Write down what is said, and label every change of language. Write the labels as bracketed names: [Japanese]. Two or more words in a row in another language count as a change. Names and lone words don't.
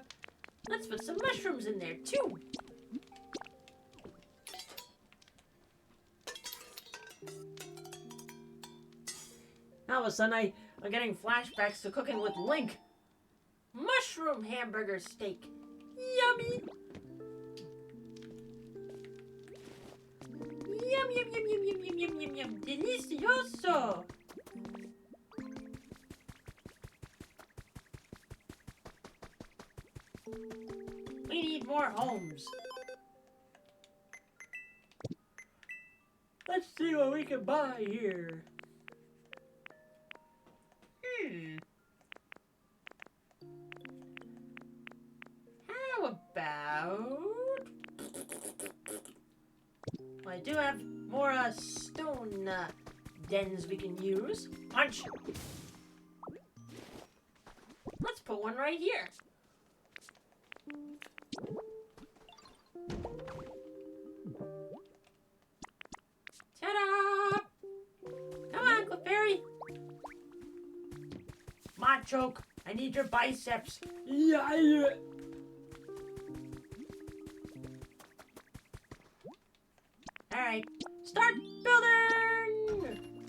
[English] Let's put some mushrooms in there, too. All of a sudden, I'm getting flashbacks to cooking with Link. Mushroom hamburger steak. Yummy. Yum, yum, yum, yum, yum, yum, yum, yum, yum. Delicioso. We need more homes. Let's see what we can buy here. How about... Well, I do have more stone dens we can use. Punch! Let's put one right here. Ta-da! Come on, Clefairy. Machoke, I need your biceps. Yeah. Alright, start building!